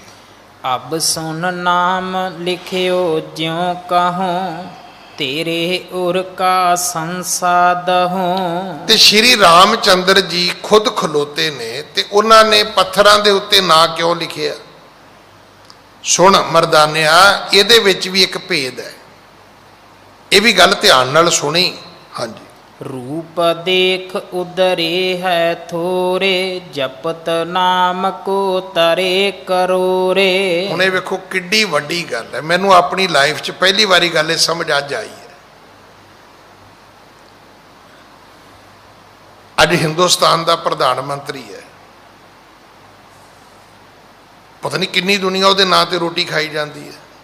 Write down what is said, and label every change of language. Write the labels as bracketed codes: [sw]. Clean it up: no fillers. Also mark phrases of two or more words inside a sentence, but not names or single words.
[pa] ਅਬ ਸੁਨ ਨਾਮ ਲਿਖਿਓ ਜਿਉ ਕਹੂੰ ਤੇਰੇ ਉਰ ਕਾ ਸੰਸਾਦਹੂੰ। ਤੇ ਸ਼੍ਰੀ ਰਾਮਚੰਦਰ ਜੀ ਖੁਦ ਖਲੋਤੇ ਨੇ ਤੇ ਉਹਨਾਂ ਨੇ ਪੱਥਰਾਂ ਦੇ ਉੱਤੇ ਨਾਂ ਕਿਉਂ ਲਿਖਿਆ? ਸੁਣ ਮਰਦਾਨਿਆ, ਇਹਦੇ ਵਿੱਚ ਵੀ ਇੱਕ ਭੇਦ ਹੈ। ਇਹ ਵੀ ਗੱਲ ਧਿਆਨ ਨਾਲ ਸੁਣੀ। ਹਾਂਜੀ। ਰੂਪ ਦੇਖ ਉਦਰੇ ਹੈ ਥੋਰੇ ਜਪਤ ਨਾਮ ਕੋ ਤਰੇ ਕਰੋਰੇ। ਹੁਣ ਇਹ ਵੇਖੋ ਕਿੱਡੀ ਵੱਡੀ ਗੱਲ ਹੈ। ਮੈਨੂੰ ਆਪਣੀ ਲਾਈਫ 'ਚ ਪਹਿਲੀ ਵਾਰੀ ਗੱਲ ਇਹ ਸਮਝ ਅੱਜ ਆਈ ਹੈ। ਅੱਜ ਹਿੰਦੁਸਤਾਨ ਦਾ ਪ੍ਰਧਾਨ ਮੰਤਰੀ ਹੈ, ਪਤਾ ਨਹੀਂ ਕਿੰਨੀ ਦੁਨੀਆ ਉਹਦੇ ਨਾਂ ਤੇ ਰੋਟੀ ਖਾਈ ਜਾਂਦੀ ਹੈ।